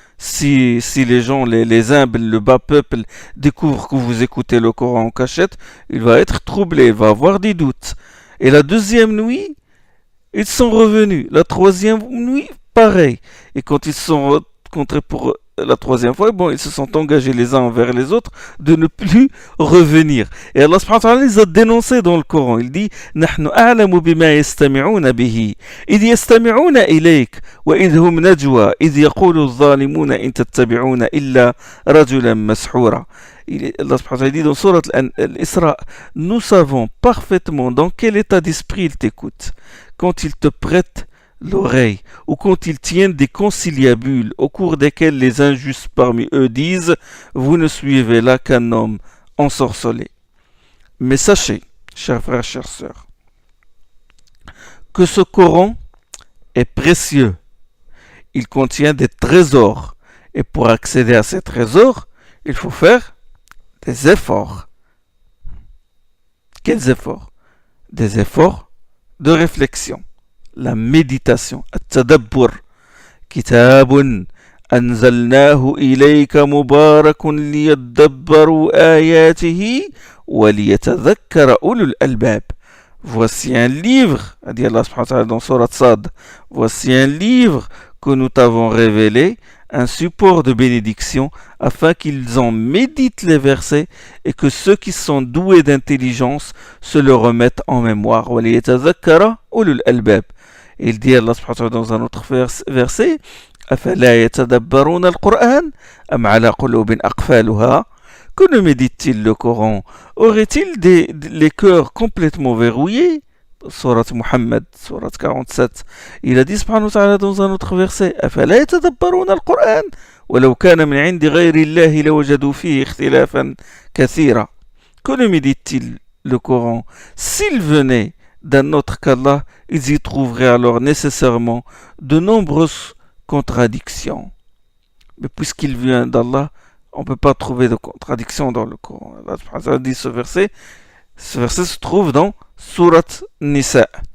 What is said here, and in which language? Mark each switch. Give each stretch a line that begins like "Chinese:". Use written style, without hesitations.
French: Si les gens, les humbles, le bas peuple découvrent que vous écoutez le Coran en cachette, il va être troublé, il va avoir des doutes. Et la deuxième nuit, ils sont revenus. La troisième nuit, pareil. Et quand ils se sont rencontrés pour la troisième fois, bon, ils se sont engagés les uns envers les autres de ne plus revenir. Et Allah subhanahu wa ta'ala les a dénoncés dans le Coran. Il dit
Arabic: نحن أعلم بما يستمعون به إذ يستمعون إليك وإذ هم نجوى إذ يقول الظالمون إن تتبعون إلا رجلا مسحورا.
French: Allah subhanahu wa ta'ala dit dans Surat Al-Isra, nous savons parfaitement dans quel état d'esprit ils t'écoutent. Quand ils te prêtent l'oreille, ou quand ils tiennent des conciliabules au cours desquels les injustes parmi eux disent « Vous ne suivez là qu'un homme ensorcelé ». Mais sachez, chers frères, chères sœurs, que ce Coran est précieux. Il contient des trésors. Et pour accéder à ces trésors, il faut faire des efforts. Quels efforts? Des efforts de réflexion. La méditation,
Arabic: التدبر كتاب أنزلناه إليك مبارك ليدبروا آياته وليتذكر أولو الألباب.
French: Voici un livre, a dit Allah subhanahu wa ta'ala dans Surat Sad, voici un livre que nous t'avons révélé, un support de bénédiction, afin qu'ils en méditent les versets et que ceux qui sont doués d'intelligence se le remettent en mémoire.
Arabic: وَلِيَتَذَكَّرَ أُولُو الْأَلْبَابِ.
French: Il dit Allah subhanahu wa ta'ala dans un autre verset
Arabic: أَفَلَا يَتَدَبَّرُونَ الْقُرْآنَ أَمْ عَلَى قُلُوبٍ أَقْفَالُهَا.
French: Que ne médite-t-il le Coran? Aurait-il les cœurs complètement verrouillés? Surat Muhammad, Surat 47. Il a dit subhanahu wa ta'ala dans un autre verset
Arabic: أَفَلَا يَتَدَبَّرُونَ الْقُرْآنَ وَلَوْ كَانَ مِنْ عِنْدِ غَيْرِ اللَّهِ لَوَجَدُوا فِيهِ اخْتِلَافًا كَثِيرًا.
French: Que ne médite-t-il le Coran? S'il venait d'un autre qu'Allah, ils y trouveraient alors nécessairement de nombreuses contradictions. Mais puisqu'il vient d'Allah, on ne peut pas trouver de contradiction dans le Coran. Allah dit ce verset se trouve dans Surat Nisa.